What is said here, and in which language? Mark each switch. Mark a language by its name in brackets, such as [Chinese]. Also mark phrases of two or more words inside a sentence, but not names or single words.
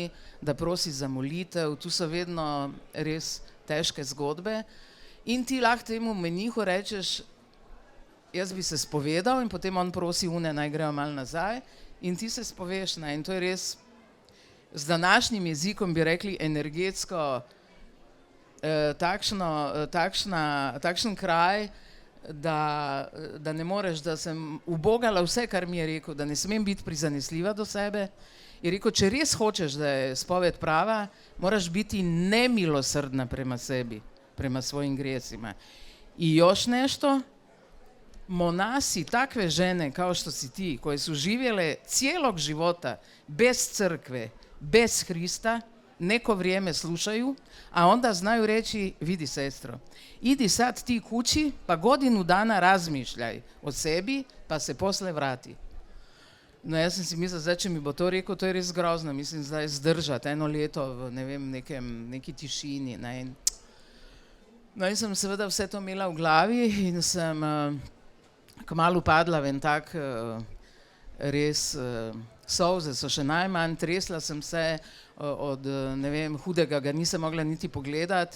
[Slovenian] da prosi za molitev, tu so vedno res težke zgodbe in ti lahko temu menihu rečeš, jaz bi se spovedal in potem on prosi une, naj grejo malo nazaj in ti se spoveš, ne, in to je res, z današnjim jezikom bi rekli energetsko, takšen kraj, da ne moreš, da sem ubogala vse, kar mi je rekel, da ne smem biti prizanesljiva do sebe. Je rekel, če res hočeš, da je spoved prava, moraš biti [Serbian] nemilosrdna prema sebi, prema svojim gresima. I još nešto, monasi takve žene kao što si ti, koje su živjele cijelog života bez crkve, bez Hrista, neko vrijeme slušaju, a onda znaju reći, vidi sestro, idi sad ti kući, pa godinu dana razmišljaj o sebi, pa se posle vrati. [Slovenian] No, jaz sem si mislila, zdaj, če mi bo to rekel, to je res grozno, mislim, zdaj zdržati 1 leto v, ne vem, neki tišini, ne. No, in sem seveda vse to imela v glavi in sem kmalu padla v en tak res, solze so še najmanj, tresla sem se od, ne vem, hudega, ga nisem mogla niti pogledati.